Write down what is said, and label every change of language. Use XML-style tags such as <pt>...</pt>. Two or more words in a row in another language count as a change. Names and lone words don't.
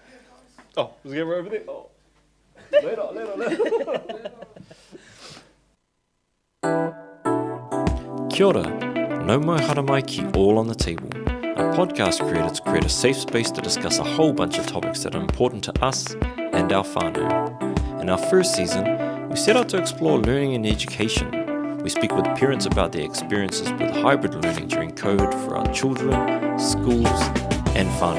<en>Oh, was the camera over there? Oh. Later.</en> <mi>Kia ora, no mai haramai ki</mi> <en>all on the table. Our podcast creators create a safe space to discuss a whole bunch of topics that are important to us and our whānau. In our first season, we set out to explore learning and education. We speak with parents about their experiences with hybrid learning during COVID for our children, schools, and whānau.</en>